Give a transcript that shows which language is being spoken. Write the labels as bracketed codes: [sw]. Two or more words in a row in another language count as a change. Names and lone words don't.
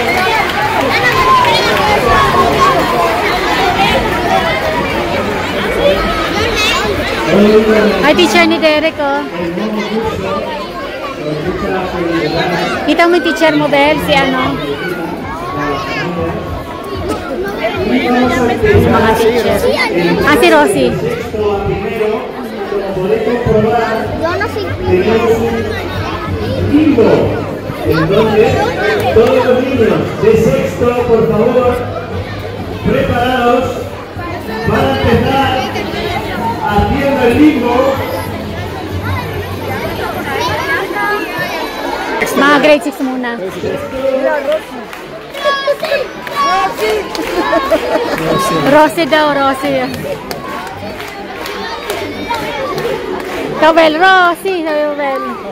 [tl] Ay, teacher ni Derek, oh. Kita mo yung teacher mo, Bel? Si ano? Mga teacher. Si Rosie. [es] Yo no soy Todos los niños de sexto, por favor, preparados para empezar haciendo el limbo. [tl] Mga grade 6 muna. Rosie daw, Rosie. Bel, Rosie, sabi mo, Bel.